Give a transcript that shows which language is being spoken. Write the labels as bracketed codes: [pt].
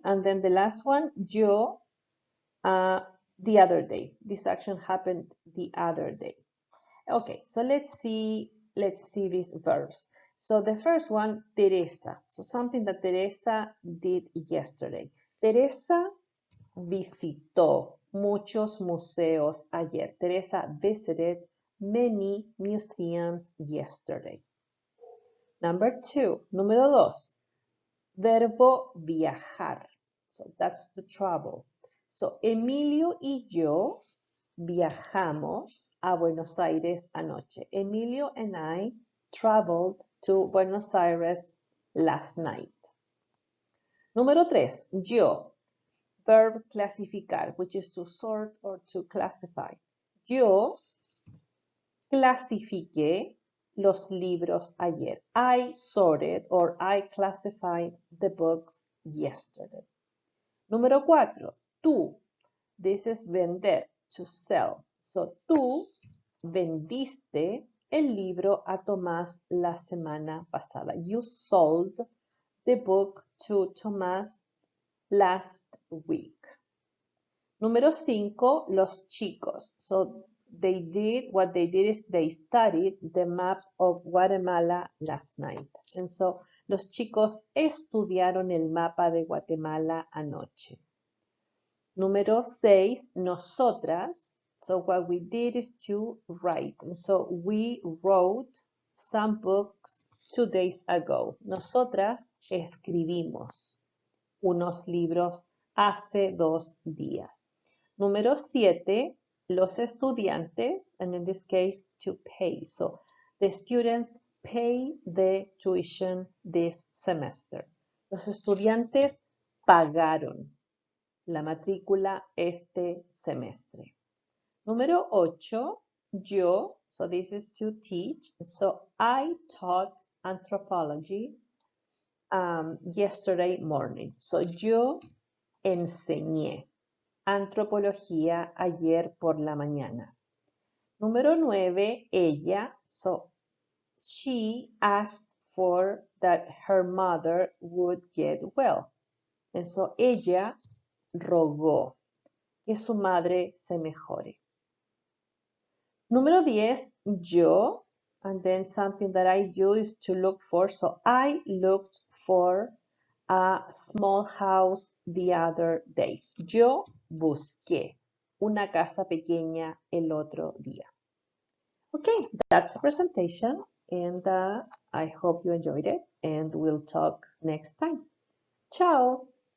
[en] And then the last one, yo, the other day. This action happened the other day. Okay, so let's see these verbs. So the first one, Teresa. So something that Teresa did yesterday. [es] Teresa visitó muchos museos ayer. [en] Teresa visited many museums yesterday. [es] Número 2, verbo viajar. [en] So that's to travel. [es] So Emilio y yo viajamos a Buenos Aires anoche. [en] Emilio and I traveled to Buenos Aires last night. [es] Número 3, yo. [en] Verb clasificar, which is to sort or to classify. [es] Yo clasifiqué los libros ayer. [en] I sorted or I classified the books yesterday. [es] Número 4, tú. [en] This is vender, to sell. [es] So, tú vendiste el libro a Tomás la semana pasada. [en] You sold the book to Tomás last week. [es] Número 5, los chicos. [en] So, what they did is they studied the map of Guatemala last night. And so, [es] los chicos estudiaron el mapa de Guatemala anoche. Número 6, nosotras. [en] So what we did is to write. And so we wrote some books 2 days ago. [es] Nosotras escribimos unos libros hace 2 días. Número 7, los estudiantes, [en] and in this case, to pay. So the students pay the tuition this semester. [es] Los estudiantes pagaron la matrícula este semestre. Número 8, yo, [en] so this is to teach. So I taught anthropology yesterday morning. [es] So yo enseñé antropología ayer por la mañana. Número 9, ella, [en] so she asked for that her mother would get well. And so [es] ella rogó que su madre se mejore. Número 10, yo, [en] and then something that I do is to look for. So I looked for a small house the other day. [es] Yo busqué una casa pequeña el otro día. [en] Okay, that's the presentation, and I hope you enjoyed it, and we'll talk next time. Ciao!